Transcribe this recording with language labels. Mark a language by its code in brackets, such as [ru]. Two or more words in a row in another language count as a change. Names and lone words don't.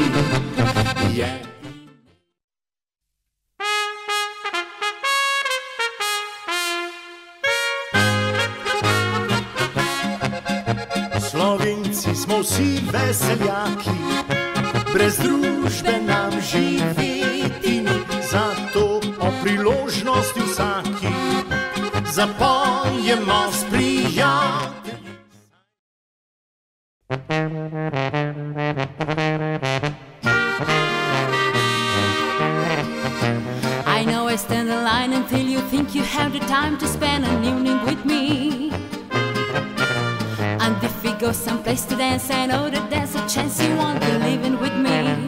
[sl] Slovenci smo vsi veseljaki, brez družbe nam živeti ni, zato o priložnosti vsaki zapojemo s prijatelji. [en] I know I stand in line until you think you have the time to spend an evening with me. And if we go someplace to dance, I know that there's a chance you want to live in with me.